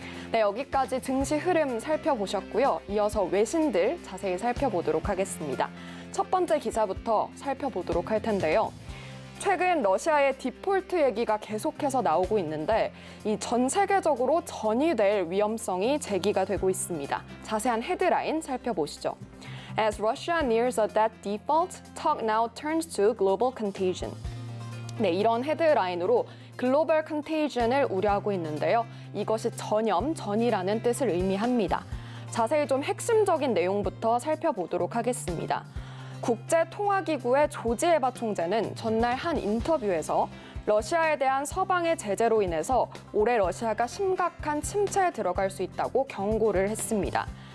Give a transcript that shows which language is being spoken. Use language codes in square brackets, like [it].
[ko] 네, 여기까지 증시 흐름 살펴보셨고요. 이어서 외신들 자세히 살펴보도록 하겠습니다. 첫 번째 기사부터 살펴보도록 할 텐데요. 최근 러시아의 디폴트 얘기가 계속해서 나오고 있는데 이 전 세계적으로 전이될 위험성이 제기가 되고 있습니다. 자세한 헤드라인 살펴보시죠. [en] As Russia nears a debt default, talk now turns to global contagion. [ko] 네, 이런 헤드라인으로 글로벌 컨테이전을 우려하고 있는데요. 이것이 전이라는 뜻을 의미합니다. 자세히 좀 핵심적인 내용부터 살펴보도록 하겠습니다. 국제통화기구의 조지 에바 총재는 전날 한 인터뷰에서 러시아에 대한 서방의 제재로 인해서 올해 러시아가 심각한 침체에 들어갈 수 있다고 경고를 했습니다.